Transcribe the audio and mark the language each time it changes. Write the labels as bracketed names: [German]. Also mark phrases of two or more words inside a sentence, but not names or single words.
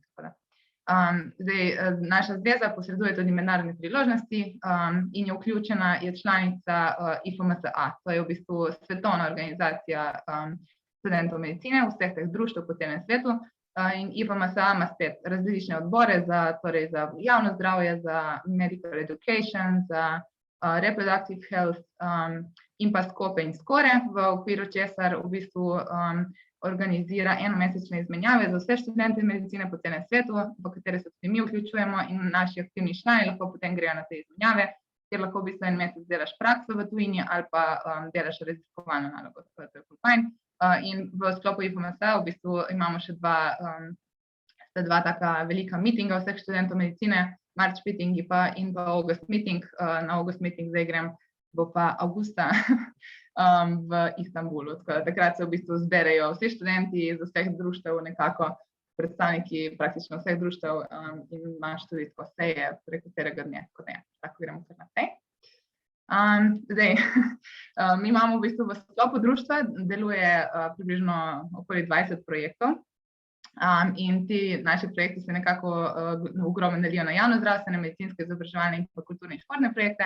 [Slovenian] Zdaj, naša zveza posreduje tudi mednarodne priložnosti in je vključena, je članica IFMSA, to je v bistvu svetovna organizacija študentov medicine, vseh teh društev po celem svetu. In IFMSA ima spet različne odbore torej za javno zdravje, za [English] medical education, [Slovenian] za [English] reproductive health [Slovenian] in pa SCOPE in SCORE, v okviru česar v bistvu organizira enomesečne izmenjave za vse študente medicine po celem svetu, v katere se tudi mi vključujemo in naši aktivni člani lahko potem grejo na te izmenjave, kjer lahko v bistvu en mesec delaš prakso v tujini ali pa delaš raziskovalno nalogo, to je ful fajn. In v sklopu IFMSA v bistvu imamo še dva taka velika meetinga vseh študentov medicine, [English] March meeting [Slovenian] in pa [English] August meeting. [Slovenian] Na [English] August meeting [Slovenian] zdaj grem, bo pa avgusta v Istanbulu. Takrat se v bistvu zberejo vsi študenti iz vseh društev, nekako predstavniki praktično vseh društev in imaš tudi tako seje preko katerega dne, tako gremo kar naprej. Zdaj, mi imamo v bistvu v sklopu društva, deluje približno okoli 20 projektov in ti naši projekti se nekako ogromno delijo na javno zdravstvene, medicinske, izobraževalne in pa kulturne in športne projekte.